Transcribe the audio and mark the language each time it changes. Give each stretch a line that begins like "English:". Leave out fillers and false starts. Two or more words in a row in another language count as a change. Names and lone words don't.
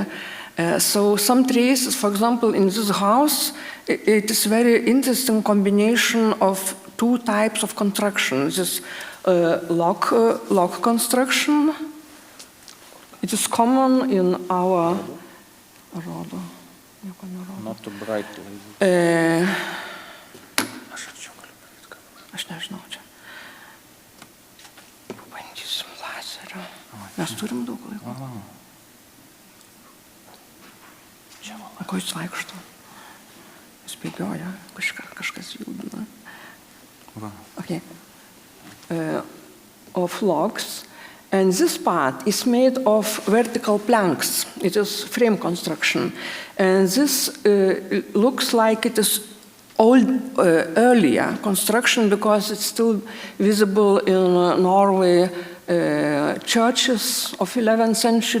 English: So some traces, for example, in this house, it is very interesting combination of two types of construction. This log construction. It is common in our. Not too bright.
Lithuanian: Aš nežinau čia. Pabandysim lazerio. Mes turim daug laiko. O ko jis vaikšto? Jis bėgioja, kažkas judina.
English: Okay. Of logs. And this part is made of vertical planks. It is frame construction. And this looks like it is earlier construction, because it's still visible in Norway churches of 11th century.